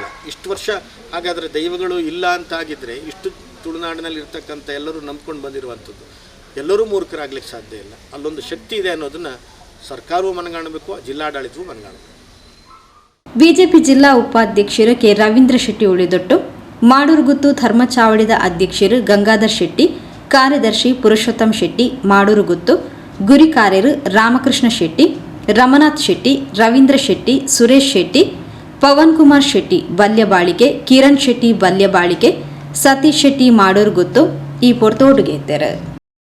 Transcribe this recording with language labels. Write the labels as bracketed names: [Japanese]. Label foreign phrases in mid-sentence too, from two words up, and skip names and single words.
[Kannada] ಇಷ್ಟು ವರ್ಷ ಹಾಗಾದರೆ ದೈವಗಳು ಇಲ್ಲ ಅಂತಾಗಿದ್ದರೆ ಇಷ್ಟು ತುಳುನಾಡಿನಲ್ಲಿ ಇರ್ತಕ್ಕಂಥ ಎಲ್ಲರೂ ನಂಬ್ಕೊಂಡು ಬಂದಿರುವಂಥದ್ದು ಎಲ್ಲರೂ ಮೂರ್ಖರಾಗ್ಲಿಕ್ಕೆ ಸಾಧ್ಯ ಇಲ್ಲ. ಅಲ್ಲೊಂದು ಶಕ್ತಿ ಇದೆ ಅನ್ನೋದನ್ನು ಸರ್ಕಾರವೂ ಮನಗಾಣಬೇಕು, ಜಿಲ್ಲಾಡಳಿತವೂ ಮನಗಾಣಬೇಕು. [Tulu] ಬಿಜೆಪಿ ಜಿಲ್ಲಾ ಉಪಾಧ್ಯಕ್ಷರು ಕೆ ರವೀಂದ್ರ ಶೆಟ್ಟಿ ಉಳಿದೊಟ್ಟು, ಮಾಡೂರುಗುತ್ತು ಧರ್ಮಚಾವಡಿದ ಅಧ್ಯಕ್ಷರು ಗಂಗಾಧರ್ ಶೆಟ್ಟಿ, ಕಾರ್ಯದರ್ಶಿ ಪುರುಷೋತ್ತಮ್ ಶೆಟ್ಟಿ ಮಾಡೂರುಗುತ್ತು, ಗುರಿಕಾರ್ಯರು ರಾಮಕೃಷ್ಣ ಶೆಟ್ಟಿ, ರಮನಾಥ್ ಶೆಟ್ಟಿ, ರವೀಂದ್ರ ಶೆಟ್ಟಿ, ಸುರೇಶ್ ಶೆಟ್ಟಿ, ಪವನ್ ಕುಮಾರ್ ಶೆಟ್ಟಿ ಬಲ್ಯಬಾಳಿಕೆ, ಕಿರಣ್ ಶೆಟ್ಟಿ ಬಲ್ಯಬಾಳಿಕೆ, ಸತೀಶ್ ಶೆಟ್ಟಿ ಮಾಡೂರುಗುತ್ತು ಈ ಪೊರ್ತೋಡುಗೆ ಇದ್ದಾರೆ.